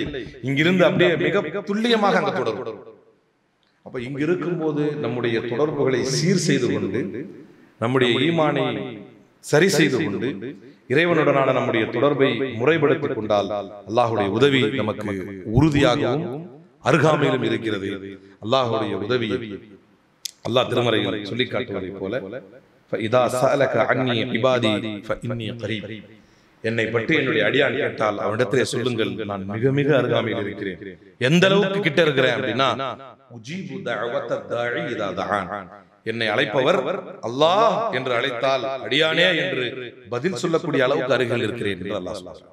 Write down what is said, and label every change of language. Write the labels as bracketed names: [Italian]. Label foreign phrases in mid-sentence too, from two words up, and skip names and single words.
[Tamil] இங்கிருந்து அப்படியே மிக துல்லியமாக அங்க தொடரும். அப்ப இங்க இருக்கும்போது நம்முடைய தொடர்புகளை சீர் செய்து கொண்டு, நம்முடைய ஈமானை சரி செய்து கொண்டு, இறைவனுடனான நம்முடைய தொடர்பை முறைப்படுத்திக் கொண்டால் அல்லாஹ்வுடைய உதவி நமக்கு உறுதியாகவும் அருகாமையிலும் இருக்கிறது. அல்லாஹ்வுடைய உதவி அல்லாஹ் திருமறையில் சொல்லி காட்டுவதை போல, [Arabic] فإذا سألك عني عبادي فإني قريب, [Tamil] என்னை பற்றி என்னுடைய அடியான் கேட்டால் அவனிடத்திலே சொல்லுங்கள், நான் மிக மிக அருகாமையில் இருக்கிறேன். எந்த அளவுக்கு கிட்ட இருக்கிறேன் அப்படின்னா, [Arabic] أجيب دعوة الداع إذا دعان, [Tamil] என்னை அழைப்பவர் அல்லாஹ் என்று அழைத்தால் அடியானே என்று பதில் சொல்லக்கூடிய அளவுக்கு அருகில் இருக்கிறேன் என்று அல்லாஹ் சொல்றான்.